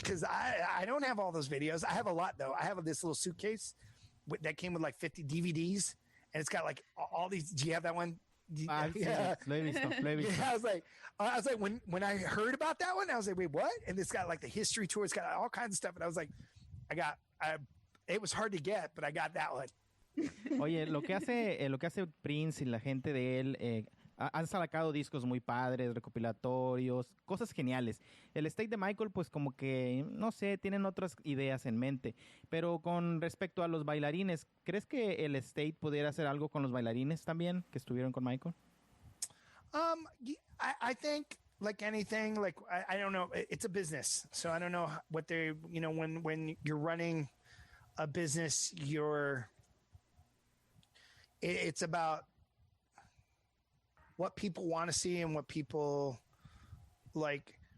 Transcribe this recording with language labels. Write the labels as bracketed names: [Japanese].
[English] Cause I don't have all those videos. I have a lot though. I have this little suitcase that came with like 50 DVDs and it's got like all these, do you have that one? Yeah. I was like, when I heard about that one, I was like, wait, what? And it's got like the history tour. It's got all kinds of stuff. And I was like, it was hard to get, but I got that one. [Spanish] Oye, lo que hace Prince y la gente de él, han sacado discos muy padres, recopilatorios, cosas geniales. El estate de Michael, pues como que, no sé, tienen otras ideas en mente. Pero con respecto a los bailarines, ¿crees que el estate pudiera hacer algo con los bailarines también que estuvieron con Michael? [English] I think like anything, like I don't know, it's a business. So I don't know what they, you know, when you're running a business, it's about what people want to see and what people like.